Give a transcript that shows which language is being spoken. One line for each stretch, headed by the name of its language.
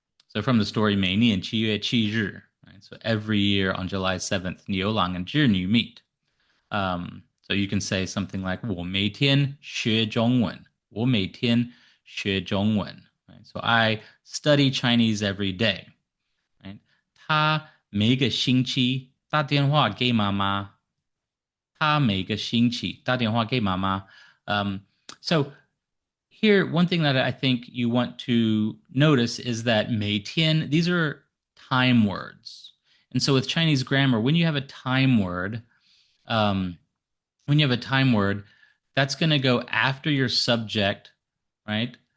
English: So from the story
Chinese: 每年7月7日,
English: right? So every year on July 7th, 牛郎 and 织女 meet. So you can say something like
Chinese: 我每天学中文, 我每天学中文,
English: right? So I study Chinese every day, right?
Chinese: 他每个星期打电话给妈妈.他每个星期打电话给妈妈.
English: So here, one thing that I think you want to notice is that 每天, these are time words. And so with Chinese grammar, when you have a time word, that's going to go after your subject, right?